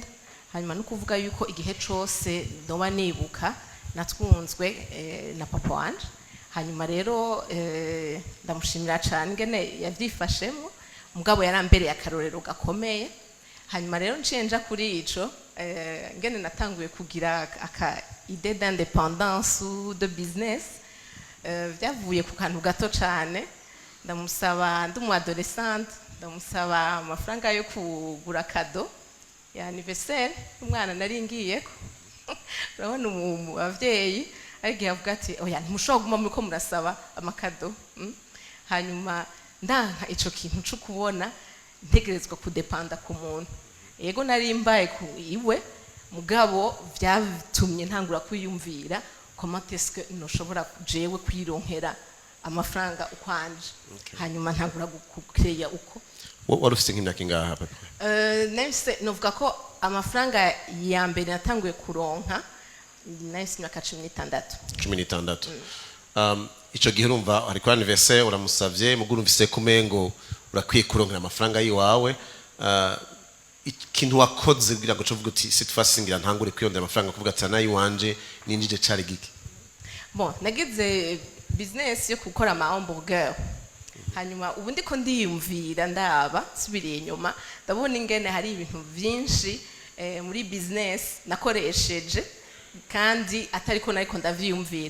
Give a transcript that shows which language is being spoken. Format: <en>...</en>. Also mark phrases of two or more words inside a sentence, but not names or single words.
<rn>Hanyuma no kuvuga yuko igihe cose ndoba nibuka natwunzwe na papa wanje. Hanyuma rero ndamushimira cyane ngene yavyifashemo, mugabo yarambereye akarorero gakomeye. Hanyuma rero nshenja kuri ico ngene natanguye kugira aka</rn> <fr>idée d'indépendance ou de business</fr> <rn>byavuye ku kantu gato cyane. Ndamusaba ndi mu adolescente, ndamusaba amafaranga yo kugura cadeau ya anniversaire umwana nari ngiyeko. Urabona abavyeyi agiye avuga ati oya ntimushobora guma muri ko murasaba amakado. Hanyuma ndanka ico kintu cyo kubona ntegerezwa kudepanda ku muntu. Yego nari mbaye ku iwe, mugabo byatumye ntangura kwiyumvira</rn> <fr>comment est-ce que</fr> <rn>noshobora jewe kwironkera amafaranga ukwanje. Hanyuma ntangura gukeya uko. Wari ufite nk'imyaka ingahe papa? Nahise novuga ko amafaranga ya mbere natanguye kuronka nahise imyaka 16. 16. Ico gihe urumva ari kwa anniversaire uramusavye muguru mvise kumengo urakwiye kuronkera amafaranga yiwawe. Ikintu wakoze kugira ngo covuga uti</rn> <fr>cette fois</fr> <rn>singira ntangure kwiyondera amafaranga kuvuga ati nayi wanje ninjije cari giki? Bon, nagize business yo gukora ama hamburger. Hanyuma ubu ndiko ndiyumvira ndaba subiriye inyuma ndabona ingene hari ibintu byinshi muri business nakoresheje kandi atariko nariko ndavyumvira.</rn>